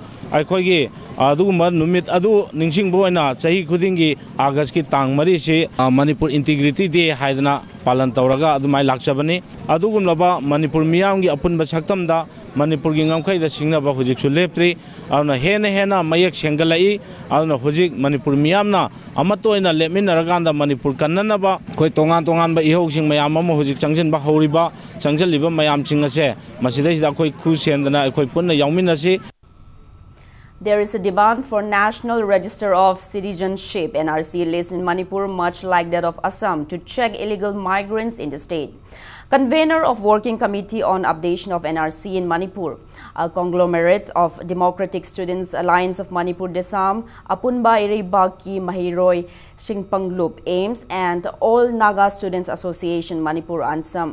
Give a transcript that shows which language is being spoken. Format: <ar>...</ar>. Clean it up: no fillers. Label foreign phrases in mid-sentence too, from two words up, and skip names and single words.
<mni>aikhoigi aduguma numit adu ningsing boina chahi khudingi August ki tang mari se Manipur Integrity Day haidana palan tawraga adumai lakchabani adugumlaba Manipur miyamgi apunba saktamda Manipur gi ngamkhai da singnaba hujik su leptri ana hena mayak sengalai ana hujik Manipur miyamna amatoina lepminaraganda Manipur kannanaba khoi tongan ba ihogsing mayam ama hujik changjin ba horiba changjaliba mayam chingase masidai da khoi khu sendana khoi punna yauminasi.</mni> <en>There is a demand for National Register of Citizenship (NRC) list in Manipur, much like that of Assam, to check illegal migrants in the state. Convener of Working Committee on Updation of NRC in Manipur, a conglomerate of Democratic Students Alliance of Manipur Desam, Apunba Iribaki Mahiroi Singpanglup Ames, and All Naga Students Association Manipur Ansam.</en>